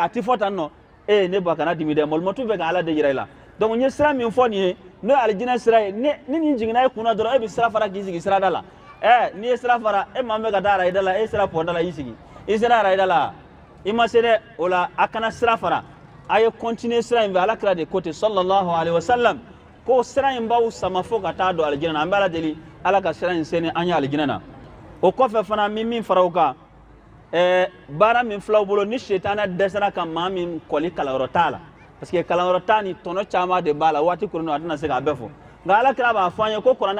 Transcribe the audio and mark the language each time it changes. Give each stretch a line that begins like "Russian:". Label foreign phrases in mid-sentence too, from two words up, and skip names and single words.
Bambara: a tɛ fɔ tan nɔ ne ba kana dimi dɛ malimatu bɛ ka ala de yira i la donc n ye sira min fɔ nin ye n'o ye alijinɛ sira ye ni nin jiginna e kunna dɔrɔn e bɛ sira fara k'i sigi sirada la n'i ye sira fara e maa min bɛ ka taa arayida la e sera pɔnda la i sigi i sera arayida la i ma se dɛ o la a kana sira fara a ye continuer sira in fɛ alakira de ko ten
Arabic: صلى الله عليه وسلم
Bambara: ko sira in b'aw sama fo ka taa don alijinɛ na an bɛ ala deli ala ka sira in se ni an ye alijinɛ na o kɔfɛ fana min fara o kan baara min filaw bolo ni setanɛ dɛsɛra ka maa min kɔli kalanyɔrɔ t'a la
French: parce que
Bambara: kalanyɔrɔ ta ni tɔnɔ caman de b'a la waati kɔnɔ a tɛna se k'a bɛɛ fɔ nka alakira b'a fɔ an ye ko kuranɛ